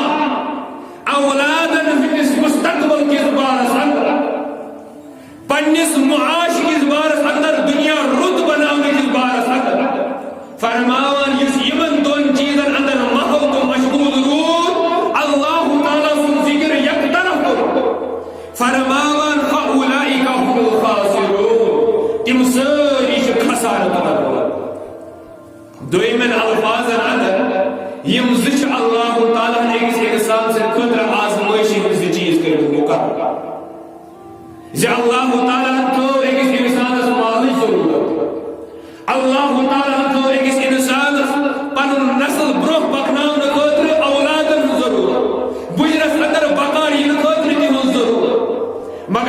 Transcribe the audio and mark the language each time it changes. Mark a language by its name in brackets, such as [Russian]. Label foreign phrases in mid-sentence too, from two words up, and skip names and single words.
[Kashmiri] اولادن ہٕنٛدِس مستقبل کِس بارس اندر پننِس معاش کِس بارس اندر دنیا رُت بناونہٕ کِس بارس اندر فرماوان یُس یمن دۄن چیٖزن اندر محو تہٕ مشغوٗل روٗد اللہ تعالیٰ سُنٛد ذکر یک طرف کوٚر فرماوان [Arabic] فاولئک هم الخاسرون [Kashmiri] تم سٲری چھِ خسارٕ تلن دویمن الفاظن اندر یم زٕ چھِ اللہ تعالیٰ ہن أکِس انسان سٕنٛدِ خٲطرٕ آزمٲیشی ہٕنٛدۍ زٕ چیٖز کٔرمٕتۍ مقرر زِ اللہ تعالیٰ ہن تھٲو أکِس انسانس مالٕچ ضروٗرت اللہ تعالیٰ ہن تھٲو أکِس انسانس پنُن نسل برونٛہہ پکناونہٕ خٲطرٕ اولادن ہٕنٛز ضروٗرت بُجرس اندر بقا یِنہٕ خٲطرٕ تِہنٛز ضروٗرت مگر